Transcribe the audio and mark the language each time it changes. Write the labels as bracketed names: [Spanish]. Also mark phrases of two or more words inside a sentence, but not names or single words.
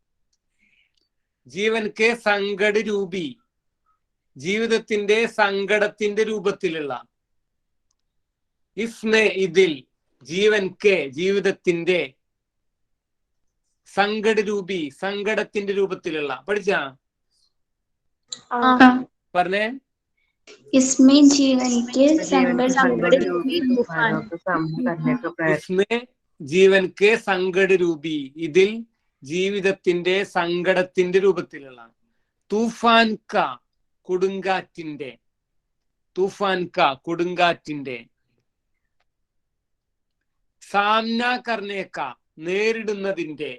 [Hindi] जीवन के संकट रूपी, [Malayalam] ജീവിതത്തിന്റെ സങ്കടത്തിന്റെ രൂപത്തിലുള്ള. [Hindi] ഇസ്മേ, ഇതിൽ. जीवन के, ജീവിതത്തിന്റെ. संकट रूपी, [Malayalam] സങ്കടത്തിന്റെ രൂപത്തിലുള്ള. പഠിച്ച പറഞ്ഞേ. [Hindi] इसमें जीवन के संकट रूपी तूफान. इसमें जीवन के संकट रूपी, [Malayalam] ഇതിൽ ജീവിതത്തിന്റെ സങ്കടത്തിന്റെ രൂപത്തിലുള്ള. [Hindi] तूफ़ान का, കൊടുങ്കാറ്റിന്റെ. तूफ़ान का, കൊടുങ്കാറ്റിന്റെ. सामना करने का, നേരിടുന്നതിന്റെ.